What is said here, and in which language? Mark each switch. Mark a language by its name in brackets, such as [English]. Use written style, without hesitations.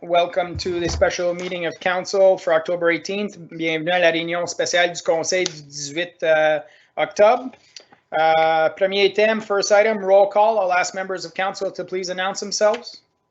[English] Welcome to the special meeting of council for October 18th. [French] Bienvenue à la réunion spéciale du conseil du 18 octobre. Premier thème, [English] first item, roll call. I'll ask members of council to please announce themselves.